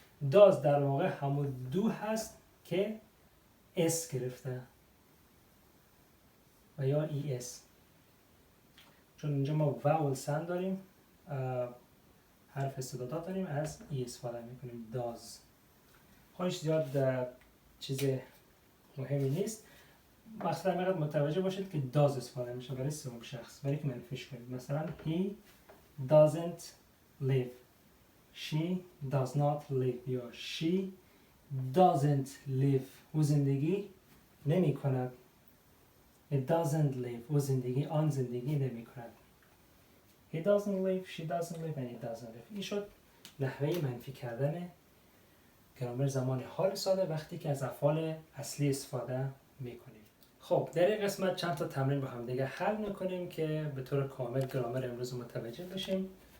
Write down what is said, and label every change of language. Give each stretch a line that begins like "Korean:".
Persian: داز در واقع همون دو هست که اس گرفته و یا ای اس، چون اینجا ما واول ساند داریم، حرف استعدادات داریم، از ای استفاده میکنیم. داز خودش زیاد چیز مهمی نیست. مقصد همینقدر متوجه باشید که داز استفاده میشه برای سوم شخص، برای که منفیش کنید. مثلا
English: he doesn't live. she does not live یا she doesn't live
Persian: او زندگی نمی کند.
English: it doesn't live
Persian: او زندگی آن زندگی نمی کند.
English: he doesn't live, she doesn't live and he doesn't live.
Persian: این شد نحوه منفی کردن گرامر زمان حال ساده وقتی که از افعال اصلی استفاده میکنیم. خب در این قسمت چند تا تمرین با هم دیگه حل میکنیم که به طور کامل گرامر امروز متوجه بشیم.